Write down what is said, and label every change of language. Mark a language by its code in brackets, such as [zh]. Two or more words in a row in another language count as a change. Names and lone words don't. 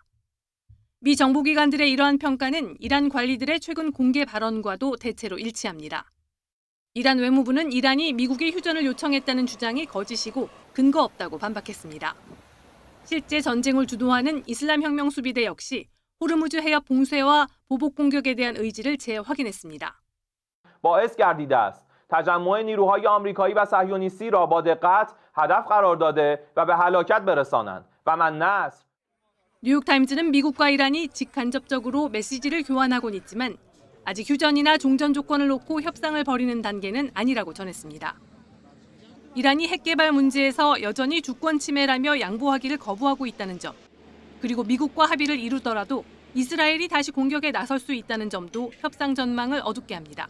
[ko] 미 정보기관들의 이러한 평가는 이란 관리들의 최근 공개 발언과도 대체로 일치합니다. 이란 외무부는 이란이 미국의 휴전을 요청했다는 주장이 거짓이고 근거 없다고 반박했습니다. 실제 전쟁을 주도하는 이슬람혁명 수비대 역시 호르무즈 해협 봉쇄와 보복 공격에 대한 의지를 재확인했습니다. [fa] باعث گردیده است تجمع نیروهای آمریکایی و صهیونیستی را با دقت هدف قرار داده و به هلاکت برسانند و من نصر [ko] 뉴욕타임즈는 미국과 이란이 직간접적으로 메시지를 교환하곤 있지만 아직 휴전이나 종전 조건을 놓고 협상을 벌이는 단계는 아니라고 전했습니다. 이란이 핵 개발 문제에서 여전히 주권 침해라며 양보하기를 거부하고 있다는 점, 그리고 미국과 합의를 이루더라도 이스라엘이 다시 공격에 나설 수 있다는 점도 협상 전망을 어둡게 합니다.